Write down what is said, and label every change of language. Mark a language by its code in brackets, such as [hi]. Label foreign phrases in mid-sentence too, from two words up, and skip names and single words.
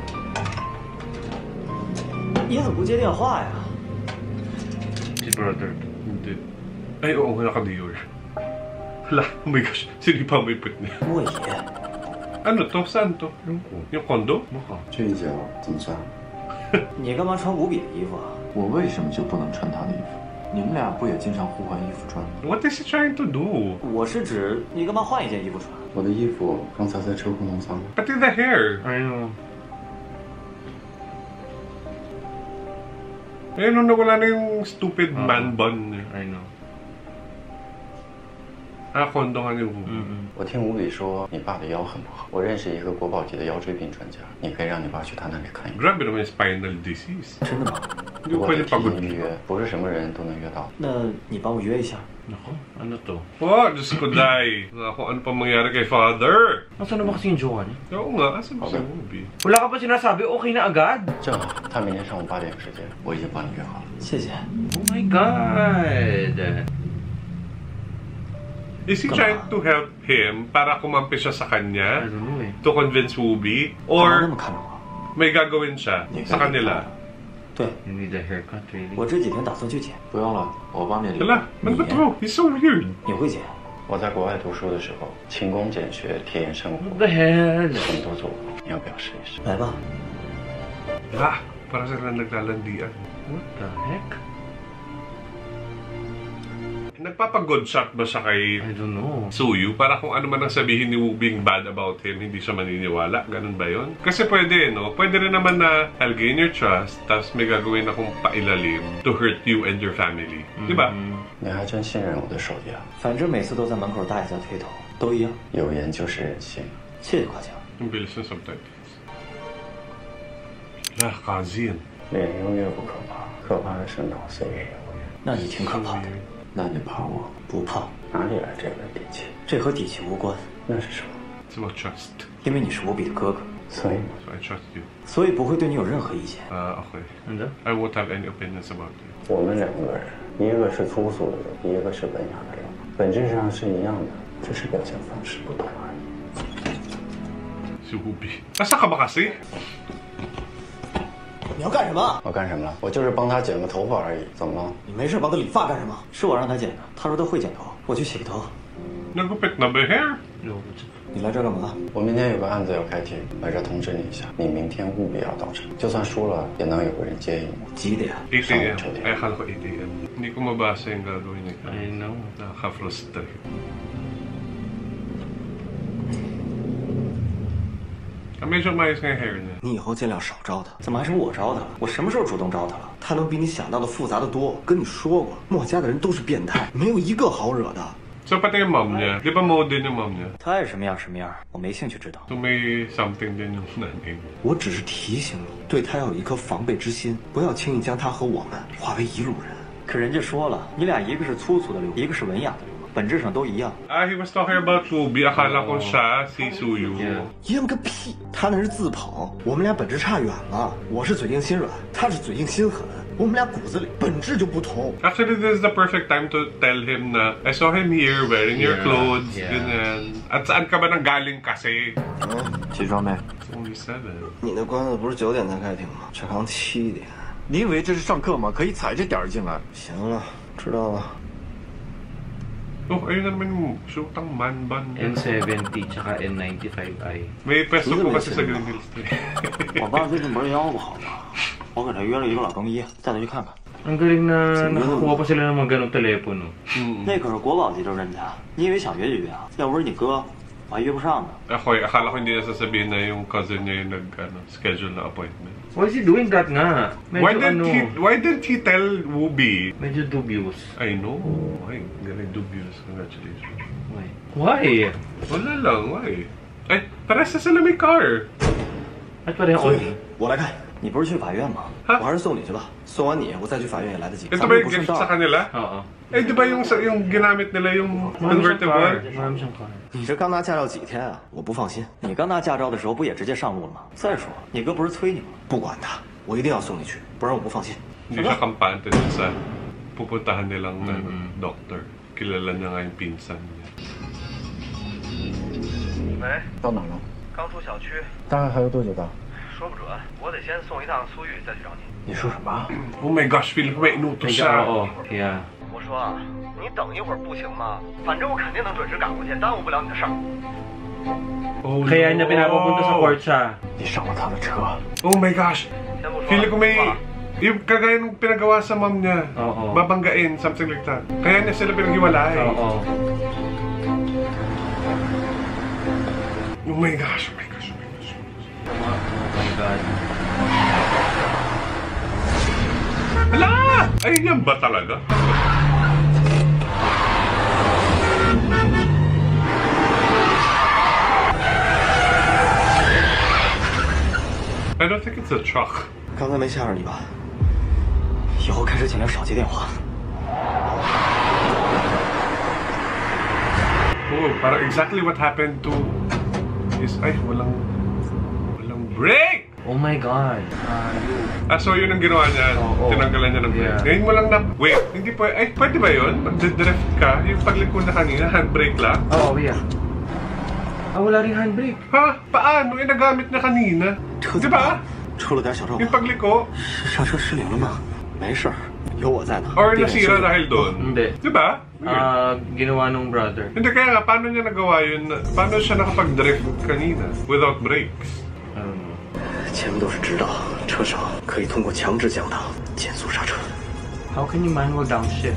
[zh] 你怎么不接电话呀？ [tl] Si brother. Hindi. Ay, oo, naka-Dior. Hala, [en] oh my gosh, [tl] sino pa may put niya? [zh] 莫爷。 [tl] Ano to? Saan to? Yung condo? [zh] 这一脚怎么算？你干嘛穿无比的衣服啊？我为什么就不能穿他的衣服？你们俩不也经常互换衣服穿吗？ [en] What is he trying to do? [zh] 我是指你干嘛换一件衣服穿？我的衣服刚才在车库弄脏了。 [en] Pati the hair. I know. [tl] Ayun, nung nawala na yung [en] stupid man bun [tl] niya. [en] I know. [tl] Condo nga niya. [zh] 我听吴比说你爸的腰很不好，我认识一个国宝级的腰椎病专家，你可以让你爸去他那里看一看。 [tl] Grabe naman yung [en] spinal disease. [zh] 真的吗？ [tl] Hindi ko [zh] 我 [tl] pwede [zh] 的提 [tl] pagod. [zh] 前预约，不是什么人都能约到。那你帮我约一下。 [tl] Nako, ano to? Oh, Diyos ko, Day. Kung ano pa mangyari kay father. Nasaan na ba kasi yung jowa niya? Oo nga, asan ba si Ruby? Wala ka pa sinasabi, okay na agad? [zh] 正好，他明天上午8点有时间，我已经帮你约好了。谢谢。 [en] Oh my God! Is he trying to help him [tl] para kumampi siya sa [en] I [tl] kanya? [en] don't know eh. To convince Ruby? [zh] 干嘛那 [en] Or [zh] 么看着我？ [tl] may gagawin siya sa kanila? [zh] 对， [en] You need a haircut, really? [zh] 我这几天打算去剪。不用了，我帮你留。 [tl] Hala, ano ba to? [en] He's so weird. [zh] 你会剪？我在国外读书的时候，勤工俭学，体验生活， [en] What the hell? [zh] 什么都做过。你要不要试一试？来吧。 [tl] Para sila naglalandian. [en] What the heck? [tl] Nagpapag-good shot ba siya kay [en] I don't know. [tl] Suyu? Para kung ano man ang sabihin ni Wu Bing [en] bad about him, [tl] hindi siya maniniwala. Ganun ba yun? Kasi pwede, no? Pwede rin naman na [en] I'll gain your trust, [tl] tapos may gagawin akong pailalim [en] to hurt you and your family. [tl] Di ba? [zh] 你还真信任我的手艺啊！反正每次都在门口大爷在推头，都一样。有颜就是任性。谢谢夸奖。 [tl] Ang bilis ng subtitles. Cousin. [zh] 脸优越不可怕，可怕的是脑髓也优越。那你挺可怕的。那你怕我？不怕。哪里来这份底气？这和底气无关。那是什么？ [en] It's about trust. [zh] 因为你是无比的哥哥，所以 [en] So I trust you. [zh] 所以不会对你有任何意见。 [tl] Okay. Ano? [en] I won't have any opinions about you. [zh] 我们两个人，一个是粗俗的人，一个是文雅的人，本质上是一样的，只是表现方式不同而已。 [tl] Si Ruby. Asa ka ba kasi? [zh] 你要干什么？我干什么了？我就是帮他剪个头发而已，怎么了？你没事帮他理发干什么？是我让他剪的，他说他会剪头，我去洗个头。 [tl] Nagupit na ba yung hair? [en] No. [zh] 你来这干嘛？我明天有个案子要开庭，来这通知你一下，你明天务必要到场，就算输了，也能有个人接应我。几点？ [tl] 8 a.m. Ay, akala ko 8 a.m. Hindi ko mabasa yung gagawin niya. [en] I know. [tl] Nakaka-frustrate. medyo mayos nga yung hair niya. [zh] 你以后尽量少招他。怎么还是我招他了？我什么时候主动招他了？他能比你想到的复杂的多。跟你说过，墨家的人都是变态，没有一个好惹的。 [tl] So pati yung mom niya, di ba mode din yung mom niya? [zh] 他爱什么样什么样，我没兴趣知道。 [tl] So may something din yung nanay. [zh] 我只是提醒你，对他要有一颗防备之心，不要轻易将他和我们化为一路人。可人家说了，你俩一个是粗俗的流，一个是文雅的流，本质上都一样。 [en] He was talking about Ruby. [tl] Akala ko siya si Suyu. [zh] 一样个屁！他那是自捧，我们俩本质差远了。我是嘴硬心软，他是嘴硬心狠。我们俩骨子里本质就不同。 [en] Actually, this is the perfect time to tell him na I saw him here wearing your clothes, [tl] ganyan. At saan ka ba nang galing kasi? [zh] 起床没 [en] Only 7. [zh] 你那关子不是9点才开庭吗？这刚7点。你以为这是上课吗？可以踩着点儿进来。行了，知道了。 [tl] Oh, ayun na naman yung shootang man ban. N70 tsaka N95i. May pesto po kasi sa Green Hills. [zh] 我爸最近不是腰不好吗？我给他约了一个老中医，带他去看看。 [tl] Ang galing na nakakuha pa sila ng mga ganong telepono. [zh] 那可是国宝级的人家，你以为想约就约啊？要不是你哥，我还约不上呢。 [tl] Akala ko hindi na sasabihin na yung cousin niya yung schedule na appointment. [en] Why is he doing that nga? Medyo Why didn't he tell Whoopi? [tl] Medyo dubious. [en] I know. [tl] Ay, galing dubious. Congratulations. [en] Why? [tl] Wala lang, why? Ay, parehas na sila may car. At pareho Oni. [zh] 我来看，你不是去法院吗？我还是送你去吧。送完你，我再去法院也来得及。 [tl] Ito ba yung gift sa kanila? Oo. Eh, di ba yung ginamit nila yung convertible? [zh] 你这刚拿驾照几天啊？我不放心。你刚拿驾照的时候不也直接上路了吗？再说，你哥不是催你吗？不管他，我一定要送你去，不然我不放心。 [tl] Hindi siya kampante dun sa pupuntahan nilang doctor. Kilala niya nga yung pinsan niya. [zh] 喂，到哪了？刚出小区，大概还有多久到？说不准，我得先送一趟苏玉，再去找你。你说什么？ [en] Oh my gosh, [tl] feeling ko may inuto Oo, siya. [en] yeah. [zh] 我说啊，你等一会儿不行吗？反正我肯定能准时赶过去，耽误不了你的事儿。 [en] Oh, [tl] Kaya niya pinapapunta sa court siya. [zh] 你上了他的车。 [en] Oh my gosh. [zh] 先不说， [tl] Feeling ko may... Yung kagaya nung pinagawa sa mom niya. Oo. Babanggain, [en] something like that. [tl] Kaya niya sila pinaghiwalay. Oo. [en] Oh my gosh, oh my gosh, oh my gosh. Oh my God. [tl] Hala! Ay, yan ba talaga? [en] I don't think it's a truck. [zh] 刚才没吓着你吧？以后开车尽量少接电话。 [en] Oh, parang exactly what happened to is... [tl] Ay, walang brake! [en] Oh my God. [tl] So yun ang ginawa niya. Tinanggalan niya ng brake. Ngayon mo lang na... Wait, hindi pwede... Ay, pwede ba yun? Mag-drift ka? Yung pagliko na kanina, handbrake lang? Oo, yeah. Wala rin handbrake. Ha? Paano? Eh, nagamit niya kanina. Di ba? [zh] 出了点小状况。 [tl] Yung pagliko? [zh] 刹车失灵了吗？没事儿，有我在呢。 [tl] Or nasira dahil doon? Hindi. Di ba? Ginawa nung brother. Hindi, kaya nga, paano niya nagawa yun? Paano siya nakapag-drift kanina [en] without brakes? [zh] 前面都是直道，车手可以通过强制降档减速刹车。 [en] How can you manual downshift?